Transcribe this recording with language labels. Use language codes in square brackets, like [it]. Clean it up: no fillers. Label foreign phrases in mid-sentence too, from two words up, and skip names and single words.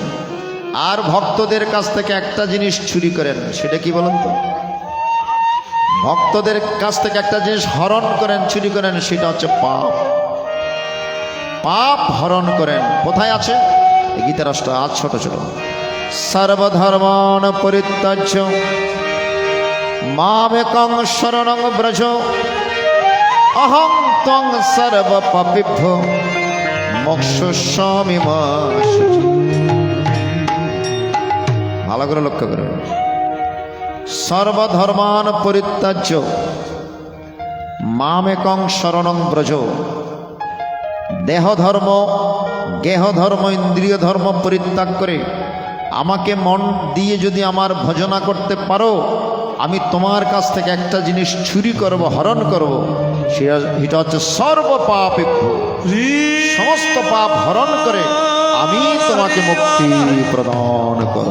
[bn] আর ভক্তদের কাছ থেকে একটা জিনিস চুরি করেন, সেটা কি বলেন তো? ভক্তদের কাছ থেকে একটা জিনিস হরণ করেন, চুরি করেন, সেটা হচ্ছে পাপ। পাপ হরণ করেন। কোথায় আছে? গীতার অষ্ট আজ ছোট ছোট। [sa] সর্বধর্মান পরিত্যাজ্য মামেকং শরণং ব্রজ অহং ত্বং সর্ব পাপিভ্যো মোক্ষয়িষ্যামি মা শুচি। [bn] ভালো করে লক্ষ্য করবেন। [sa] সর্বধর্মান পরিত্যাজ্য মামেকং শরণং ব্রজ। [bn] দেহ ধর্ম, গেহ ধর্ম, ইন্দ্রিয় ধর্ম পরিত্যাগ করে আমাকে মন দিয়ে যদি আমার ভজনা করতে পারো, আমি তোমার কাছ থেকে একটা জিনিস চুরি করব, হরণ করব, সেটা হচ্ছে সর্বপাপেভ্য, সমস্ত পাপ হরণ করে আমি তোমাকে মুক্তি প্রদান করব।